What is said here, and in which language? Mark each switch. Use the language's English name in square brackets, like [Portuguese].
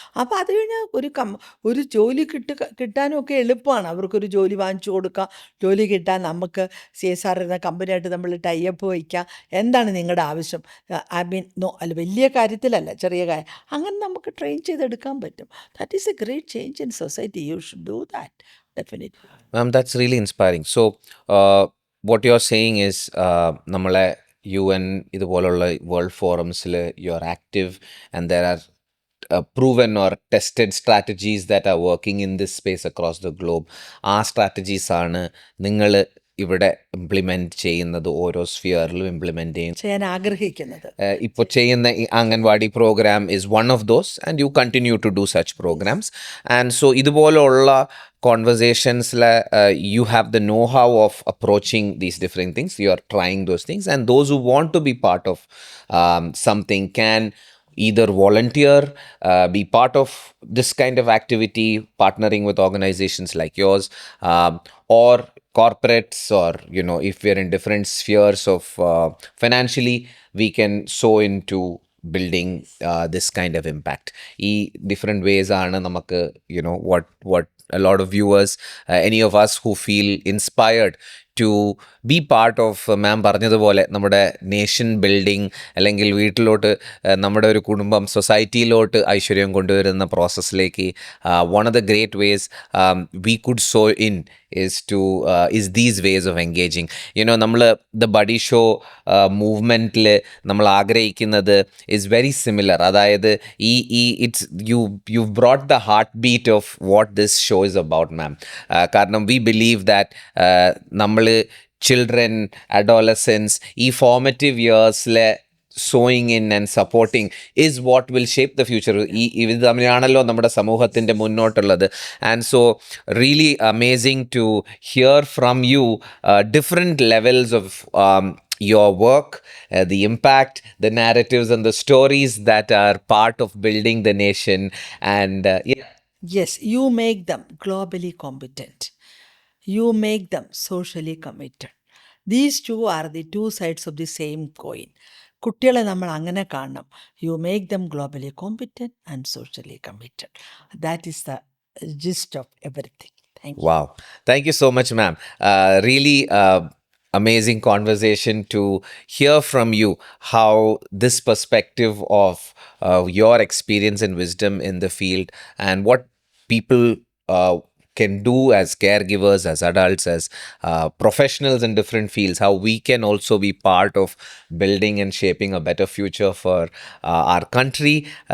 [Malayalam] അപ്പോൾ അത് കഴിഞ്ഞാൽ ഒരു ജോലി കിട്ടാനും ഒക്കെ എളുപ്പമാണ്. അവർക്കൊരു ജോലി വാങ്ങിച്ചു കൊടുക്കാം, ജോലി കിട്ടാൻ നമുക്ക് CSR എന്ന കമ്പനിയായിട്ട് നമ്മൾ ടൈപ്പ് വയ്ക്കാം. എന്താണ് നിങ്ങളുടെ ആവശ്യം? അല്ല വലിയ കാര്യത്തിലല്ല, ചെറിയ കാര്യം, അങ്ങനെ നമുക്ക് ട്രെയിൻ ചെയ്തെടുക്കാൻ പറ്റും. [English] That is a great change in society. You should do that definitely. Ma'am, that's really inspiring. So, what you're saying is, [Malayalam] നമ്മളെ UN ഇതുപോലുള്ള world ഫോറംസിൽ [English] You are active and there are proven or tested strategies that are working in this space across the globe. [Malayalam] ആ strategies ആണ് നിങ്ങൾ ഇവിടെ implement ചെയ്യുന്നത്, ഓരോ സ്ഫിയറിലും implement ചെയ്യാൻ ആഗ്രഹിക്കുന്നത്. ഇപ്പോൾ ചെയ്യുന്ന ഈ anganwadi programme [English] Is one of those and you continue to do such programs. And so ഇതുപോലുള്ള conversations you have the know-how of approaching these different things. You are trying those things, and those who want to be part of something can either volunteer, be part of this kind of activity, partnering with organizations like yours, or corporates, or if we're in different spheres of financially, we can sow into building this kind of impact. [Malayalam] E different ways aanu namakku [English] what a lot of viewers, any of us who feel inspired to be part of [Malayalam] മാം പറഞ്ഞതുപോലെ നമ്മുടെ nation building, അല്ലെങ്കിൽ വീട്ടിലോട്ട് നമ്മുടെ ഒരു കുടുംബം സൊസൈറ്റിയിലോട്ട് ഐശ്വര്യം കൊണ്ടുവരുന്ന പ്രോസസ്സിലേക്ക് [English] one of the great ways we could sow in is these ways of engaging. [Malayalam] നമ്മൾ ദ ബഡി ഷോ മൂവ്മെൻറ്റിൽ നമ്മൾ ആഗ്രഹിക്കുന്നത് [English] is very similar. അതായത് it's you've brought the heartbeat of what this show is about, ma'am. കാരണം we believe that നമ്മൾ children, adolescents, [Malayalam] ഈ ഫോർമറ്റീവ് ഇയേഴ്സിലെ [English] sowing in and supporting is what will shape the future. [Malayalam] ഇത് തമ്മിലാണല്ലോ നമ്മുടെ സമൂഹത്തിൻ്റെ മുന്നോട്ടുള്ളത്. [English] And so really amazing to hear from you different levels of your work, the impact, the narratives and the stories that are part of building the nation. And Yes, you make them globally competent. You make them socially committed. These two are the two sides of the same coin. [Malayalam] കുട്ടികളെ നമ്മൾ അങ്ങനെ കാണണം. [English] You make them globally competent and socially committed. That is the gist of everything. Thank you. wow, thank you so much, ma'am. Really amazing conversation to hear from you how this perspective of your experience and wisdom in the field and what people can do as caregivers, as adults, as professionals in different fields, how we can also be part of building and shaping a better future for our country.